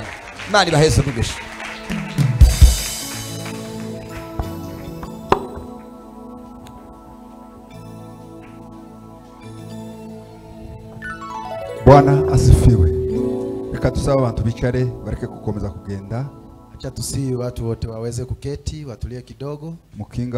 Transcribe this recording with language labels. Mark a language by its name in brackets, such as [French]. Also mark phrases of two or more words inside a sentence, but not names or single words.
[Kinyarwanda] Imana ibaheze umugisha. [Swahili] Bwana asifiwe. [Kinyarwanda] Reka tusaba abantu bicare bareke kukomeza kugenda. [Swahili] Acha tusi watu wote waweze kuketi, watulie kidogo. Mukinga